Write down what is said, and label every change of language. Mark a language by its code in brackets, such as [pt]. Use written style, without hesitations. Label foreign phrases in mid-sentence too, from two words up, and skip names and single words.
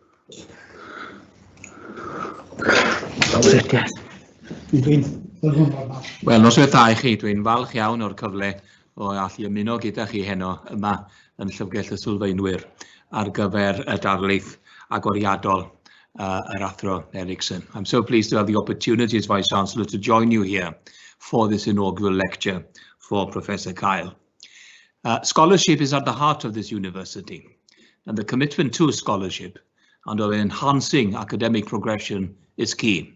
[cy] Wel, noswaith dda I chi, dwi'n falch iawn o'r cyfle o allu ymuno gyda chi heno yma yn Llyfrgell y Sylfaenwyr ar gyfer y darlith agoriadol yr Athro Erickson. [en] I'm so pleased to have the opportunity as Vice-Chancellor to join you here for this inaugural lecture for Professor Kyle. Scholarship is at the heart of this university, and the commitment to scholarship and of enhancing academic progression is key.